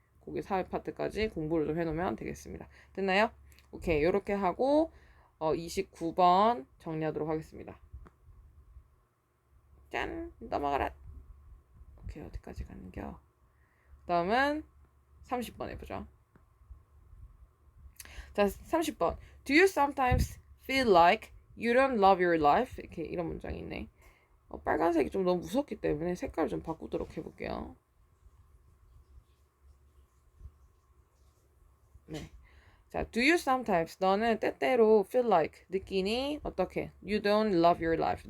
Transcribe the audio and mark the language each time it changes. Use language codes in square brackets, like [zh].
[ko] 거기 삽입 파트까지 공부를 좀 해놓으면 되겠습니다. 됐나요? 오케이 이렇게 하고 29번 정리하도록 하겠습니다. 짠 넘어가라. 오케이 어디까지 가는겨? 다음은 30번 해보죠. 자 30번 [en] Do you sometimes feel like you don't love your life? [ko] 이렇게 이런 문장이 있네. 빨간색이 좀 너무 무섭기 때문에 색깔을 좀 바꾸도록 해볼게요. 네. 자, [en] do you sometimes [ko] 너는 때때로 [en] feel like [ko] 느끼니 어떻게? [en] You don't love your life.